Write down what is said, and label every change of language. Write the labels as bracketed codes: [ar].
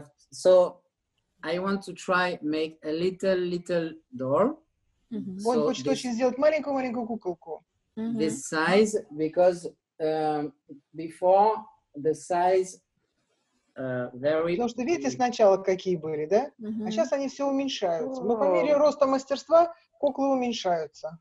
[en] So I want to try make a little door. [ru] Он хочет очень сделать маленькую куколку. [en] This size, because before the size very. [ru] Потому что видите сначала какие были, да? А сейчас они все уменьшаются. Но по мере роста мастерства куклы уменьшаются.